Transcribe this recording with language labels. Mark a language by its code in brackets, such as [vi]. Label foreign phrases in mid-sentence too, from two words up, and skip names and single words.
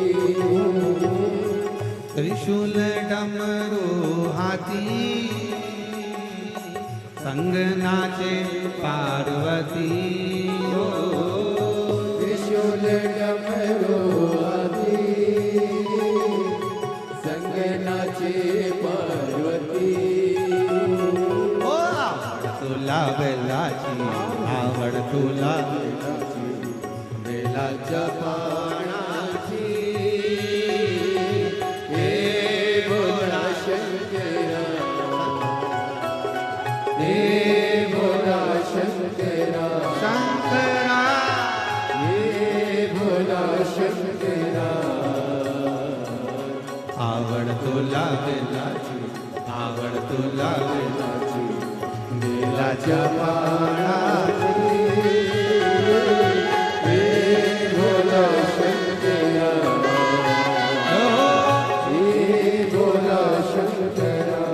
[hi] त्रिशूल डमरू हाथी संग नाचे पार्वती हो त्रिशूल डमरू हाथी संग नाचे पार्वती [mr] ओ आवड तुला बेलाची आवड तुला बेलाच्या पानाची हे भोला शंकरा हे भोला शंकरा शंकरा हे भोला शंकरा आवड तुला बेलाची आवड तुला बेलाची बेलाच्या पानाची हे भोला शंकरा हे भोला शंकरा